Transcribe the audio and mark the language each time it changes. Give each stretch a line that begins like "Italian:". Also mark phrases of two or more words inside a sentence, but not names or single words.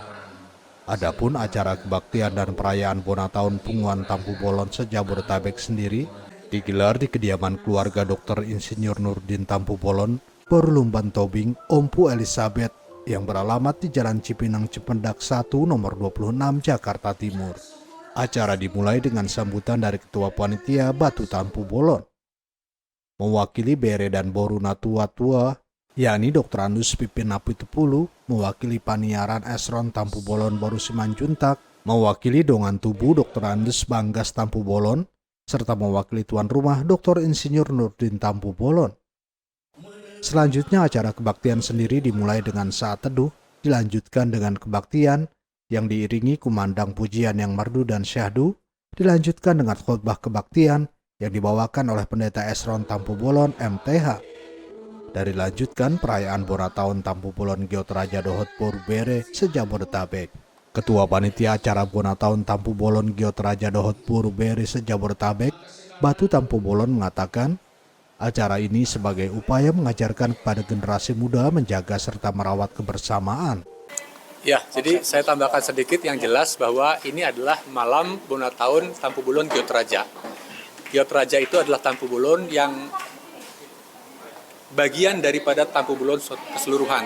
Indonesian: Adapun acara kebaktian dan perayaan Bona Tahun Punguan Tampu Bolon Sejabodetabek sendiri digelar di kediaman keluarga Dr. Insinyur Nurdin Tampu Bolon, Borlumban Tobing, Ompu Elizabeth, yang beralamat di Jalan Cipinang Cipendak 1 nomor 26 Jakarta Timur. Acara dimulai dengan sambutan dari Ketua Panitia Batu Tampu Bolon. Mewakili Bere dan Boruna tua-tua, yakni Dr. Andus Pipin Napitupulu, mewakili Paniaran Esron Tampu Bolon Boru Simanjuntak, mewakili Dongan Tubuh Dr. Andus Banggas Tampu Bolon, serta mewakili tuan rumah Dr. Insinyur Nurdin Tampu Bolon. Selanjutnya acara kebaktian sendiri dimulai dengan saat teduh, dilanjutkan dengan kebaktian yang diiringi kumandang pujian yang merdu dan syahdu, dilanjutkan dengan khotbah kebaktian yang dibawakan oleh Pendeta Esron Tampu Bolon MTH. Dan dilanjutkan perayaan Bona Tahun Tampu Bolon Giot Raja Dohot Borubere Sejabodetabek. Ketua Panitia Acara Bona Tahun Tampu Bolon Giot Raja Dohot Borubere Sejabodetabek, Batu Tampu Bolon mengatakan, acara ini sebagai upaya mengajarkan kepada generasi muda menjaga serta merawat kebersamaan. Ya, jadi saya tambahkan sedikit yang jelas bahwa ini adalah malam Bona Tahun Tampu Bolon Giot Raja. Giot Raja itu adalah Tampu Bolon yang bagian daripada Tampu Bolon keseluruhan.